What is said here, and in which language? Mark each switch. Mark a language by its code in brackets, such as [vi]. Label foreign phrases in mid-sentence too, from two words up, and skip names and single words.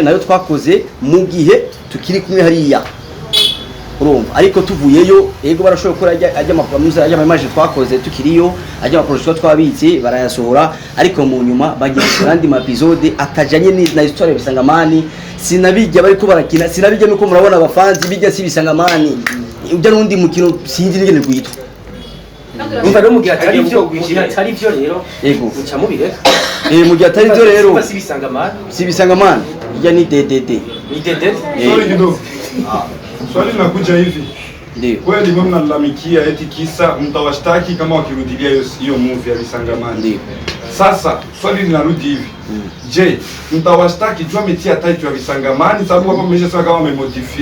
[rn] nayo twakoze mu gihe tukiri kumwe hariya urumva ariko tuvuyeyo yego barashobora gukora ajya amaproducer ajya ama image twakoze tukiriyo ajya amaproducer twabitse barayasohora ariko mu nyuma bagiye kurandi ma episode atajanye na histoire ya Bisangamana sinabijya bariko barakina sinabijya nuko murabona abafanzi bijya si Bisangamana ujya n'undi mukino sinzi n'ingene rwitwa. Umva rero mu gihe atari byo rero Yego. uca mubireka. Mu gihe atari byo rero si Bisangamani ija ni DDD. Ni DDD. [sw] Swali kidogo. Swali linakuja hivi. Ndio. Kweli mimi mnalalamikia eti kisa mtawashtaki kama wakirudilia hiyo movie ya Bisangamani. Ndio. Sasa swali linarudi hivi. Je, mtawashtaki jua metia title ya Bisangamani sababu hapo mmeshasema kama wamemodify.